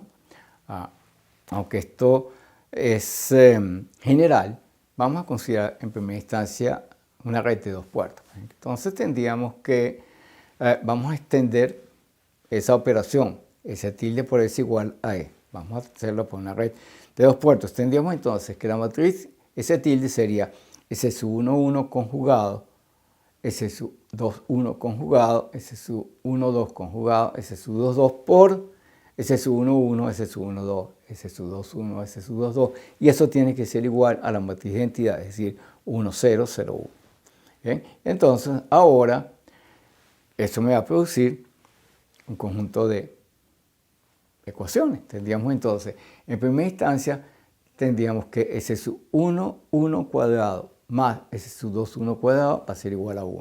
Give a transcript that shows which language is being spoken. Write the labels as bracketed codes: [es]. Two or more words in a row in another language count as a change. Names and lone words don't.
[es] Aunque esto es general, vamos a considerar en primera instancia una red de dos puertos. Entonces tendríamos que, vamos a extender esa operación, S tilde por S igual a E. Vamos a hacerlo por una red de 2 puertos. Tendríamos entonces que la matriz S tilde sería S sub 1, 1 conjugado, S sub 2, 1 conjugado, S sub 1, 2 conjugado, S sub 2, 2 por S sub 1, 1, S sub 1, 2, S sub 2, 1, S sub 2, 2. Y eso tiene que ser igual a la matriz de identidad, es decir, 1, 0, 0, 1. ¿Bien? Entonces, ahora, eso me va a producir un conjunto de ecuaciones. Tendríamos entonces, en primera instancia, tendríamos que S sub 1, 1 cuadrado más S sub 2, 1 cuadrado va a ser igual a 1.